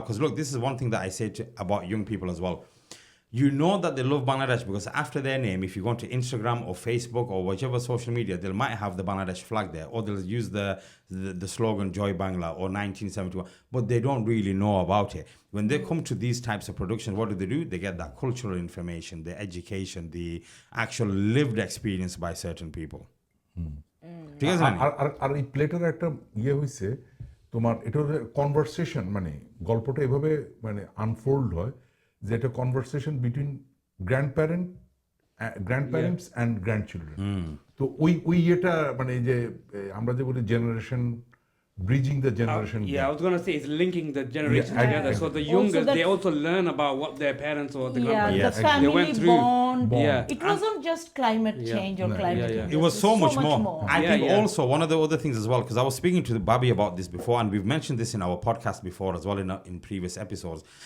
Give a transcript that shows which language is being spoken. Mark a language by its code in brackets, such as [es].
[en] Because look, this is one thing that I say about young people as well. You know that they love Bangladesh because after their name, if you go to Instagram or Facebook or whichever social media, they might have the Bangladesh flag there, or they'll use the slogan Joy Bangla or 1971, but they don't really know about it. When they come to these types of productions, what do? They get that cultural information, the education, the actual lived experience by certain people. [bn] ঠিক আছে আর এই platter একটা হইছে তোমার এটা conversation মানে গল্পটা এভাবে মানে আনফোল্ড হয় যে একটা [en] conversation between grandparents and grandchildren [bn] তো ওই এটা মানে যে আমরা যে বলি generation [en] bridging the generation I was going to say it's linking the generations together. So the youngest, they also learn about what their parents or the grandparents the family they went through. bond. Yeah. It wasn't just climate change or climate change. It was so much more. I think also one of the other things as well, because I was speaking to Bhabi about this before, and we've mentioned this in our podcast before as well in previous episodes.